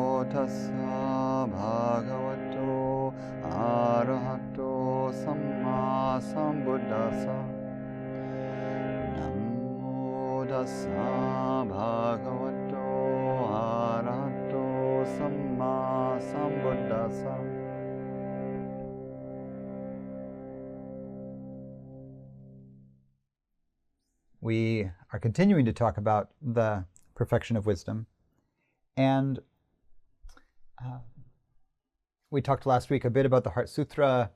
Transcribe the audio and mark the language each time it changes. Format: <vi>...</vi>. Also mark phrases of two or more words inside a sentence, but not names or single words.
<pi>tassa bhagavato arahato samma sambuddhassa. Namo tassa bhagavato arahato samma sambuddhassa.</pi> <en>We are continuing to talk about the perfection of wisdom. And we talked last week a bit about the Heart Sutra.</en>